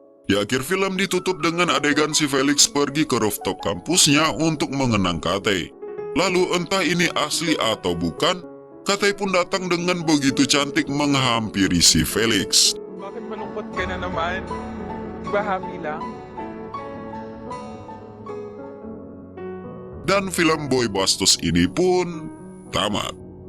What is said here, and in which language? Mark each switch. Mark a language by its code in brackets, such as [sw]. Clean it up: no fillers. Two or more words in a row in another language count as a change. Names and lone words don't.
[id] Di akhir film ditutup dengan adegan si Felix pergi ke rooftop kampusnya untuk mengenang Kathy. Lalu entah ini asli atau bukan, Kathy pun datang dengan begitu cantik menghampiri si Felix. [tl] Bakit malungkot ka na naman? Di ba happy lang? [id] Dan film Boy Bastos ini pun tamat.